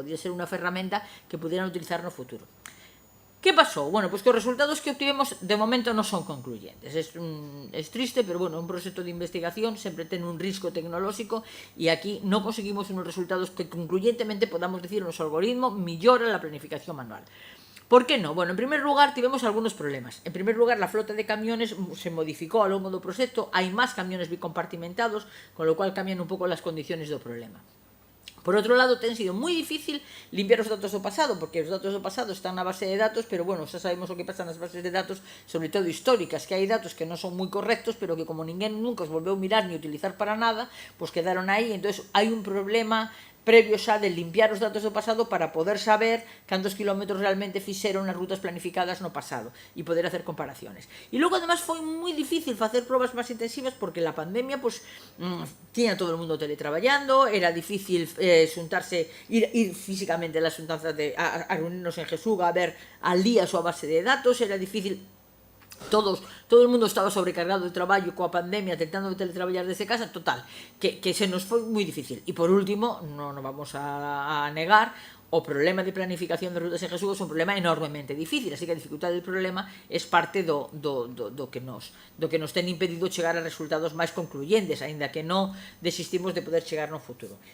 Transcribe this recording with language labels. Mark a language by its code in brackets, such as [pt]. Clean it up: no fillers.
[gl] Podría ser unha ferramenta que pudieran utilizar no futuro. [es] ¿Qué pasó? [gl] Bueno, pues que os resultados que obtivemos de momento non son concluyentes. Es triste, pero bueno, un proxecto de investigación sempre ten un risco tecnolóxico e aquí non conseguimos unos resultados que concluyentemente podamos decir o noso algoritmo millora la planificación manual. [es] ¿Por qué no? Bueno, en primer lugar, tivemos algunos problemas. En primer lugar, la flota de camiones se modificó ao longo do proxecto, hai máis camiones bicompartimentados, con lo cual cambian un pouco las condiciones do problema. [gl] Por outro lado, ten sido moi difícil limpiar os datos do pasado, porque os datos do pasado están na base de datos, pero bueno, xa sabemos o que pasa nas bases de datos, sobre todo históricas, que hai datos que non son moi correctos, pero que como ninguén nunca os volveu mirar ni utilizar para nada, pois quedaron aí, entón hai un problema previo xa de limpiar os datos do pasado para poder saber cantos kilómetros realmente fixeron nas rutas planificadas no pasado e poder hacer comparaciones. E logo, además, foi moi difícil facer probas máis intensivas porque la pandemia, pues, tiña todo o mundo teletraballando, era difícil xuntarse, ir físicamente a las xuntanzas a reunirnos en Jesuga a ver al día a súa base de datos, era difícil. Todo o mundo estaba sobrecargado de traballo coa pandemia, tentando teletraballar desde casa, total, que se nos foi moi difícil. E por último, non vamos a negar, o problema de planificación de rutas en Jesús é un problema enormemente difícil, así que a dificultade del problema é parte do que nos ten impedido chegar a resultados máis concluyentes, aínda que non desistimos de poder chegar no futuro.